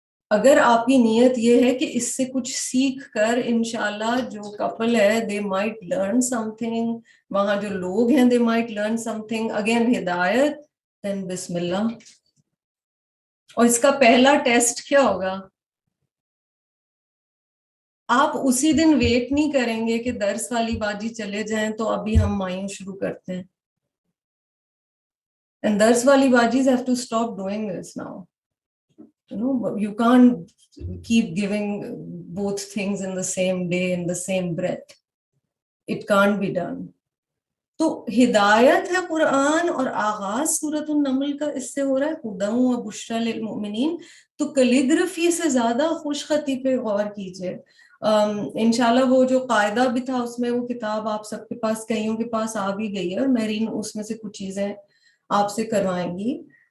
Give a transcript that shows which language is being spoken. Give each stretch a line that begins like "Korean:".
Urdu: اگر آپ کی نیت یہ ہے کہ اس سے کچھ سیکھ کر انشاءاللہ جو کپل ہے
English: they might learn something,
Urdu: وہاں جو لوگ ہیں they might learn some thing, again ہدایت, دین بسم اللہ. اور اس کا پہلا ٹیسٹ کیا ہوگا؟ آپ اسی دن ویٹ نہیں کریں گے کہ درس والی باجی چلے جائیں تو ابھی ہم مایوں شروع کرتے ہیں.
English: And
Urdu: درس والی باجیز
English: have to stop doing this now. You can't keep giving both things in the same day, in the same breath. It can't be done.
Urdu: تو ہدایت ہے قرآن, اور آغاز سورۃ النمل کا اس سے ہو رہا ہے
Arabic: ہدی و بشری للمؤمنین.
Urdu: تو کیلیگرافی سے زیادہ خوش خطی پہ غور کیجئے. انشاءاللہ وہ جو قاعدہ بھی تھا اس میں وہ کتاب آپ سب کے پاس, کئیوں کے پاس آ بھی گئی ہے, اور مہرین اس میں سے کچھ چیزیں آپ سے کروائیں گی.